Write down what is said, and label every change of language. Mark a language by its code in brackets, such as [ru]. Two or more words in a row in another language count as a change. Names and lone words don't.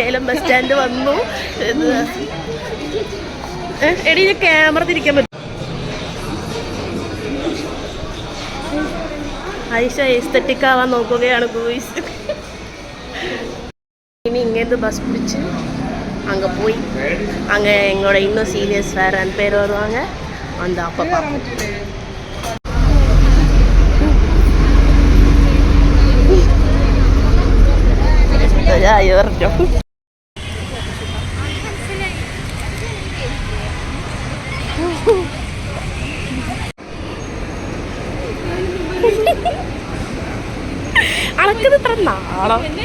[ml] ബസ് സ്റ്റാൻഡ് വന്നു. എടി ക്യാമറ തിരിക്കാൻ പറ്റും. ഐഷ എസ്തറ്റിക് ആവാൻ നോക്കുകയാണ് ഗൂയിസ്. ഇനി ഇങ്ങനത്തെ ബസ് [ta] பிடிச்சி அங்கே போய் அங்கே எங்களோட இன்னும் சீனியர்ஸ் வேறு 2 பேர் வருவாங்க. அந்த அப்போ பார்ப்போம். [ml] ഇവർക്കും അളക്കുന്നത് ഇത്ര നാളം.